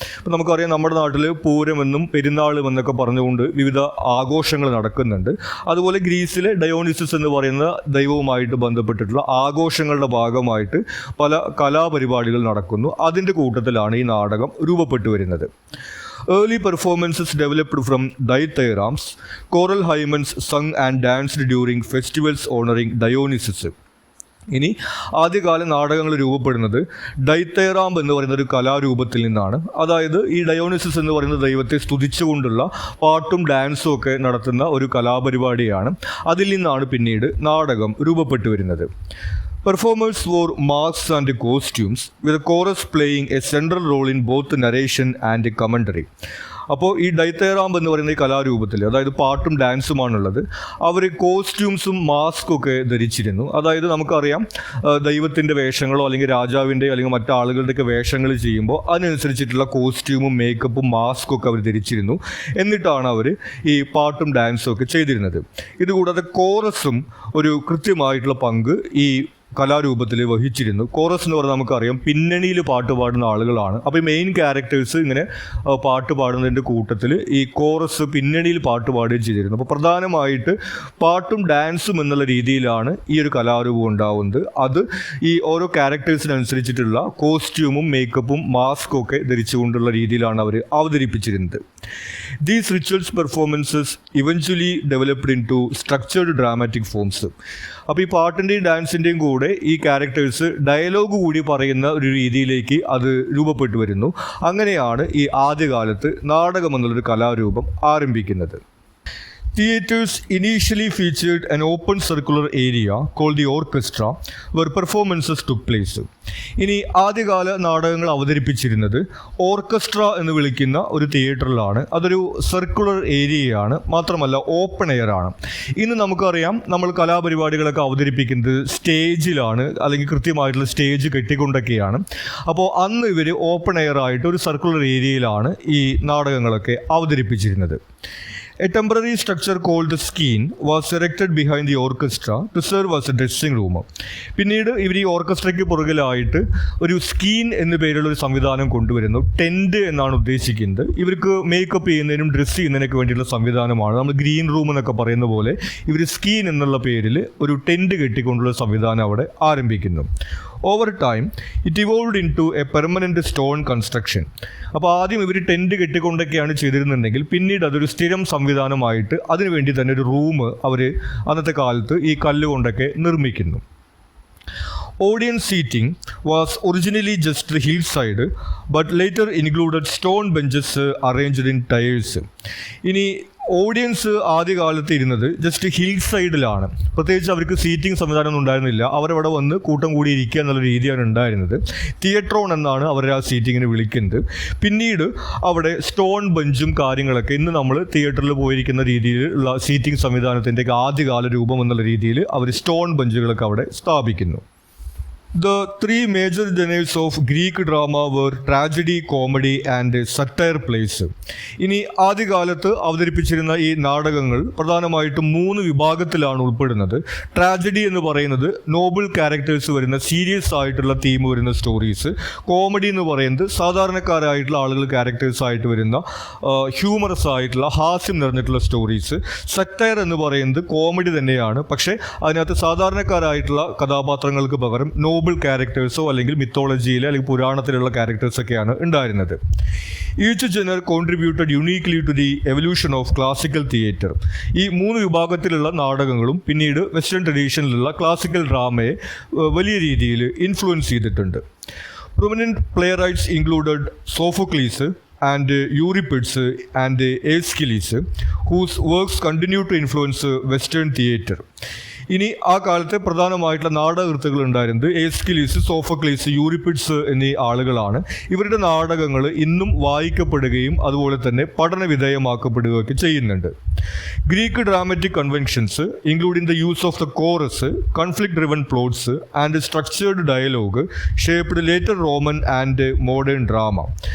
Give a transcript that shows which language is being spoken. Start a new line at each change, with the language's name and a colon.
Malayalam: അപ്പോൾ നമുക്കറിയാം, നമ്മുടെ നാട്ടിൽ പൂരമെന്നും പെരുന്നാളും എന്നൊക്കെ പറഞ്ഞുകൊണ്ട് വിവിധ ആഘോഷങ്ങൾ നടക്കുന്നുണ്ട്. അതുപോലെ ഗ്രീസിലെ ഡയോണിസസ് എന്ന് പറയുന്ന ദൈവവുമായിട്ട് ബന്ധപ്പെട്ടിട്ടുള്ള ആഘോഷങ്ങളുടെ ഭാഗമായിട്ട് പല കലാപരിപാടികൾ നടക്കുന്നു. അതിൻ്റെ കൂട്ടത്തിലാണ് ഈ നാടകം രൂപപ്പെട്ടു വരുന്നത്.
English: Early performances developed from dithyrambics. Choral hymns sung and danced during festivals honoring Dionysus.
Malayalam: ഇനി ആദ്യകാല നാടകങ്ങൾ രൂപപ്പെടുന്നത് ഡൈത്തൈറാംബ് എന്ന് പറയുന്ന ഒരു കലാരൂപത്തിൽ നിന്നാണ്. അതായത് ഈ ഡയോണിസസ് എന്ന് പറയുന്ന ദൈവത്തെ സ്തുതിച്ചുകൊണ്ടുള്ള പാട്ടും ഡാൻസും ഒക്കെ നടത്തുന്ന ഒരു കലാപരിപാടിയാണ്. അതിൽ നിന്നാണ് പിന്നീട് നാടകം രൂപപ്പെട്ടു വരുന്നത്.
English: Performers wore masks and costumes, with the chorus playing a central role in both narration and commentary.
Malayalam: അപ്പോൾ ഈ ഡൈത്തൈറാംബ് എന്ന് പറയുന്ന ഈ കലാരൂപത്തിൽ, അതായത് പാട്ടും ഡാൻസുമാണുള്ളത്, അവർ കോസ്റ്റ്യൂംസും മാസ്കും ഒക്കെ ധരിച്ചിരുന്നു. അതായത് നമുക്കറിയാം, ദൈവത്തിൻ്റെ വേഷങ്ങളോ അല്ലെങ്കിൽ രാജാവിൻ്റെ അല്ലെങ്കിൽ മറ്റാളുകളുടെയൊക്കെ വേഷങ്ങൾ ചെയ്യുമ്പോൾ അതിനനുസരിച്ചിട്ടുള്ള കോസ്റ്റ്യൂമും മേക്കപ്പും മാസ്കും ഒക്കെ അവർ ധരിച്ചിരുന്നു. എന്നിട്ടാണ് അവർ ഈ പാട്ടും ഡാൻസും ഒക്കെ ചെയ്തിരുന്നത്. ഇതുകൂടാതെ കോറസും ഒരു കൃത്യമായിട്ടുള്ള പങ്ക് ഈ കലാരൂപത്തിൽ വഹിച്ചിരുന്നു. കോറസ് എന്ന് പറഞ്ഞാൽ നമുക്കറിയാം, പിന്നണിയിൽ പാട്ട് പാടുന്ന ആളുകളാണ്. അപ്പോൾ ഈ മെയിൻ ക്യാരക്ടേഴ്സ് ഇങ്ങനെ പാട്ട് പാടുന്നതിൻ്റെ കൂട്ടത്തിൽ ഈ കോറസ് പിന്നണിയിൽ പാട്ട് പാടുകയും ചെയ്തിരുന്നു. അപ്പോൾ പ്രധാനമായിട്ട് പാട്ടും ഡാൻസും എന്നുള്ള രീതിയിലാണ് ഈ ഒരു കലാരൂപം ഉണ്ടാവുന്നത്. അത് ഈ ഓരോ ക്യാരക്ടേഴ്സിനനുസരിച്ചിട്ടുള്ള കോസ്റ്റ്യൂമും മേക്കപ്പും മാസ്കും ഒക്കെ ധരിച്ചുകൊണ്ടുള്ള രീതിയിലാണ് അവർ അവതരിപ്പിച്ചിരുന്നത്.
English: These rituals performances eventually developed into structured dramatic forms.
Malayalam: അപ്പോൾ ഈ പാട്ടിൻ്റെയും ഡാൻസിൻ്റെയും കൂടെ ഈ ക്യാരക്ടേഴ്സ് ഡയലോഗ് കൂടി പറയുന്ന ഒരു രീതിയിലേക്ക് അത് രൂപപ്പെട്ടു വരുന്നു. അങ്ങനെയാണ് ഈ ആദ്യകാലത്ത് നാടകം എന്നുള്ളൊരു കലാരൂപം ആരംഭിക്കുന്നത്.
English: Theatres initially featured an open circular area called the orchestra where performances took place.
Malayalam: ഇനി ആദ്യകാല നാടകങ്ങൾ അവതരിപ്പിച്ചിരുന്നത് ഓർക്കസ്ട്ര എന്ന് വിളിക്കുന്ന ഒരു തിയേറ്ററിലാണ്. അതൊരു സർക്കുലർ ഏരിയയാണ്, മാത്രമല്ല ഓപ്പൺ എയർ ആണ്. ഇന്ന് നമുക്കറിയാം, നമ്മൾ കലാപരിപാടികളൊക്കെ അവതരിപ്പിക്കുന്നത് സ്റ്റേജിലാണ്, അല്ലെങ്കിൽ കൃത്യമായിട്ടുള്ള സ്റ്റേജ് കെട്ടിക്കൊണ്ടൊക്കെയാണ്. അപ്പോൾ അന്ന് ഇവർ ഓപ്പൺ എയർ ആയിട്ട് ഒരു സർക്കുലർ ഏരിയയിലാണ് ഈ നാടകങ്ങളൊക്കെ അവതരിപ്പിച്ചിരുന്നത്.
English: A temporary structure called the skene was erected behind the orchestra to serve as a dressing room.
Malayalam: പിന്നീട് ഇവർ ഈ ഓർക്കസ്ട്രയ്ക്ക് പുറകിലായിട്ട് ഒരു സ്കീൻ എന്ന പേരുള്ള ഒരു സംവിധാനം കൊണ്ടുവരുന്നു. ടെൻറ്റ് എന്നാണ് ഉദ്ദേശിക്കുന്നത്. ഇവർക്ക് മേക്കപ്പ് ചെയ്യുന്നതിനും ഡ്രസ്സ് ചെയ്യുന്നതിനൊക്കെ വേണ്ടിയുള്ള സംവിധാനമാണ്. നമ്മൾ ഗ്രീൻ റൂം എന്നൊക്കെ പറയുന്ന പോലെ ഇവർ സ്കീൻ എന്നുള്ള പേരിൽ ഒരു ടെൻറ്റ് കെട്ടിക്കൊണ്ടുള്ള സംവിധാനം അവിടെ ആരംഭിക്കുന്നു.
English: Over time it evolved into a permanent stone construction.
Malayalam: അപ്പോൾ ആദ്യം ഇവർ ടെൻറ്റ് കെട്ടിക്കൊണ്ടൊക്കെയാണ് ചെയ്തിരുന്നുണ്ടെങ്കിൽ പിന്നീട് അതൊരു സ്ഥിരം സംവിധാനമായിട്ട് അതിനുവേണ്ടി തന്നെ ഒരു റൂം അവർ അന്നത്തെ കാലത്ത് ഈ കല്ലുകൊണ്ടൊക്കെ നിർമ്മിക്കുന്നു.
English: Audience seating was originally just hillside, but later included stone benches arranged in tiers.
Malayalam: ഇനി ഓഡിയൻസ് ആദ്യകാലത്ത് ഇരുന്നത് ജസ്റ്റ് ഹിൽ സൈഡിലാണ്. പ്രത്യേകിച്ച് അവർക്ക് സീറ്റിംഗ് സംവിധാനമൊന്നും ഉണ്ടായിരുന്നില്ല. അവരവിടെ വന്ന് കൂട്ടം കൂടി ഇരിക്കുക എന്നുള്ള രീതിയാണ് ഉണ്ടായിരുന്നത്. തിയേറ്ററോൺ എന്നാണ് അവർ ആ സീറ്റിങ്ങിന് വിളിക്കുന്നത്. പിന്നീട് അവിടെ സ്റ്റോൺ ബെഞ്ചും കാര്യങ്ങളൊക്കെ, ഇന്ന് നമ്മൾ തിയേറ്ററിൽ പോയിരിക്കുന്ന രീതിയിലുള്ള സീറ്റിംഗ് സംവിധാനത്തിൻ്റെ ആദ്യകാല രൂപം എന്നുള്ള രീതിയിൽ അവർ സ്റ്റോൺ ബെഞ്ചുകളൊക്കെ അവിടെ സ്ഥാപിക്കുന്നു.
English: The three major genres of Greek drama were tragedy, comedy and satire plays.
Malayalam: ഇനി ആദ്യകാലത്ത് അവതരിപ്പിച്ചിരുന്ന ഈ നാടകങ്ങൾ പ്രധാനമായിട്ടും 3 വിഭാഗത്തിലാണ് ഉൾപ്പെടുന്നത്. ട്രാജഡി എന്ന് പറയുന്നത് നോബിൾ ക്യാരക്ടേഴ്സ് വരുന്ന സീരിയസ് ആയിട്ടുള്ള തീം വരുന്ന സ്റ്റോറീസ്. കോമഡി എന്ന് പറയുന്നത് സാധാരണക്കാരായിട്ടുള്ള ആളുകൾ ക്യാരക്ടേഴ്സ് ആയിട്ട് വരുന്ന ഹ്യൂമറസ് ആയിട്ടുള്ള ഹാസ്യം നിറഞ്ഞിട്ടുള്ള സ്റ്റോറീസ്. സറ്റയർ എന്ന് പറയുന്നത് കോമഡി തന്നെയാണ്, പക്ഷേ അതിനകത്ത് സാധാരണക്കാരായിട്ടുള്ള കഥാപാത്രങ്ങൾക്ക് പകരം നോബിൾ ഫേബിൾ ക്യാരക്ടേഴ്സോ അല്ലെങ്കിൽ മിത്തോളജിയിലെ അല്ലെങ്കിൽ പുരാണത്തിലുള്ള ക്യാരക്ടേഴ്സൊക്കെയാണ് ഉണ്ടായിരുന്നത്.
English: Each genre contributed uniquely to the evolution of classical theatre.
Malayalam: ഈ 3 വിഭാഗത്തിലുള്ള നാടകങ്ങളും പിന്നീട് വെസ്റ്റേൺ ട്രഡീഷനിലുള്ള ക്ലാസിക്കൽ ഡ്രാമയെ വലിയ രീതിയിൽ ഇൻഫ്ലുവൻസ് ചെയ്തിട്ടുണ്ട്.
English: Prominent playwrights included Sophocles and Euripides and Aeschylus, whose works continue to influence Western theatre.
Malayalam: ഇനി ആ കാലത്തെ പ്രധാനമായിട്ടുള്ള നാടകകൃത്തുക്കൾ ഉണ്ടായിരുന്നത് എസ്കിലീസ്, സോഫോക്ലീസ്, യൂറിപ്പിഡ്സ് എന്നീ ആളുകളാണ്. ഇവരുടെ നാടകങ്ങൾ ഇന്നും വായിക്കപ്പെടുകയും അതുപോലെ തന്നെ പഠന വിധേയമാക്കപ്പെടുകയൊക്കെ ചെയ്യുന്നുണ്ട്.
English: Greek dramatic conventions including the use of the chorus, conflict driven plots and structured dialogue shaped later Roman and modern drama.